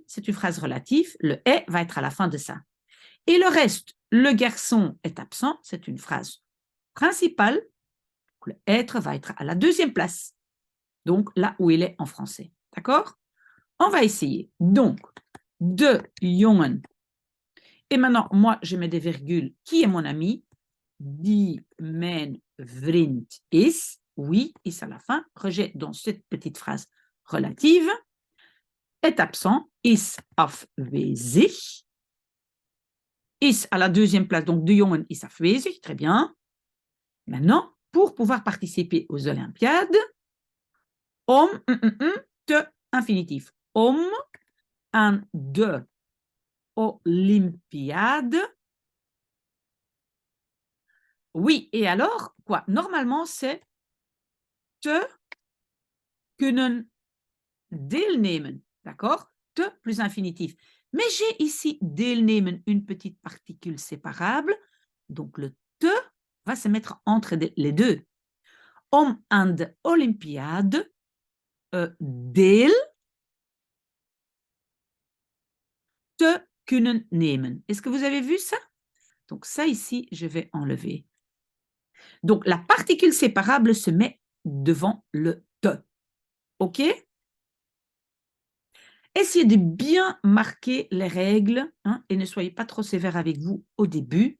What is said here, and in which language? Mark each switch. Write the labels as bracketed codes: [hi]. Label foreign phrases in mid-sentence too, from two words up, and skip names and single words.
[fr] C'est une phrase relative. Le est va être à la fin de ça. Et le reste, le garçon est absent, c'est une phrase principale. Le être va être à la deuxième place. Donc là où il est en français. D'accord? On va essayer. Donc, [nl] de jongen. [fr] Et maintenant, moi, je mets des virgules. Qui est mon ami? [nl] Die mijn vriend is. [fr] Oui, is à la fin. Rejet dans cette petite phrase relative. Est absent. [nl] Is afwezig. [fr] Is à la deuxième place. Donc, [nl] de jongen is afwezig. [fr] Très bien. Maintenant, pour pouvoir participer aux Olympiades, te infinitif. [nl] Aan de Olympiade. [fr] Oui, et alors, quoi? Normalement, c'est [nl] te kunnen deelnemen. [fr] D'accord? Te plus infinitif. Mais j'ai ici deelnemen, une petite particule séparable. Donc, le te va se mettre entre les deux. [nl] Om aan de Olympiade deel te kunnen nemen. [fr] Est-ce que vous avez vu ça? Donc, ça ici, je vais enlever. Donc, la particule séparable se met devant le te. OK? Essayez de bien marquer les règles et ne soyez pas trop sévère avec vous au début.